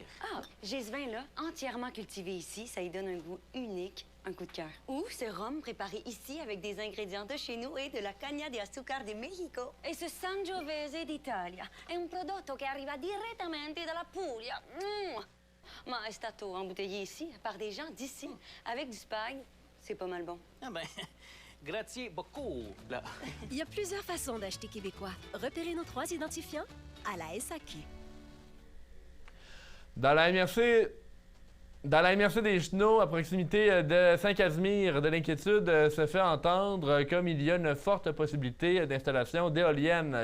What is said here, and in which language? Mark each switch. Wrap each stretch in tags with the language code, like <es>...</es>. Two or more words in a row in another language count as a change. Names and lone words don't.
<fr>Ah, j'ai ce vin-là, entièrement cultivé ici. Ça lui donne un goût unique, un coup de cœur. Ou ce rhum préparé ici avec des ingrédients de chez nous et de la</fr> <es>caña de azúcar</es> <fr>de Mexico. Et ce</fr> <it>Sangiovese d'Italia è un prodotto che arriva direttamente dalla Puglia. Ma è stato</it> <fr>embouteillé ici par des gens d'ici. Avec du spag, c'est pas mal bon. Ah ben, grazie beaucoup. Là. Il y a plusieurs façons d'acheter québécois. Repérez nos 3 identifiants à la SAQ. Dans la MRC des Chenaux, à proximité de Saint-Casimir, de l'inquiétude se fait entendre comme il y a une forte possibilité d'installation d'éoliennes.</fr>